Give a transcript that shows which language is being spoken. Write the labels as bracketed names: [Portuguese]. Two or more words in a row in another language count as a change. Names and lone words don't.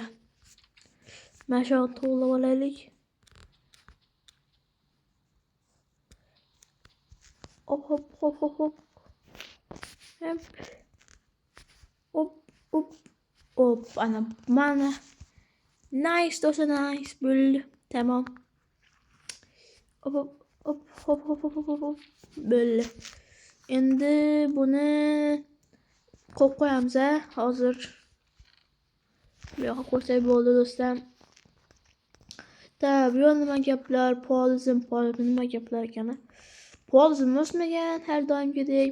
[Uzbek] Mana shu to'g'rilab olaylik. Hop. Hop. Ana mana. Nice do'stlar, [Turkish] nice. Böyle. Tamam. Hop. Böyle. [Uzbek] Endi buni qo'yib qo'yamiz hozir. Bu yoqqa qo'ysak bo'ldi do'stlar. Bu yoq nima gaplar? Polizm nima gaplar ekan? Polizm o'smagan har doimgidek.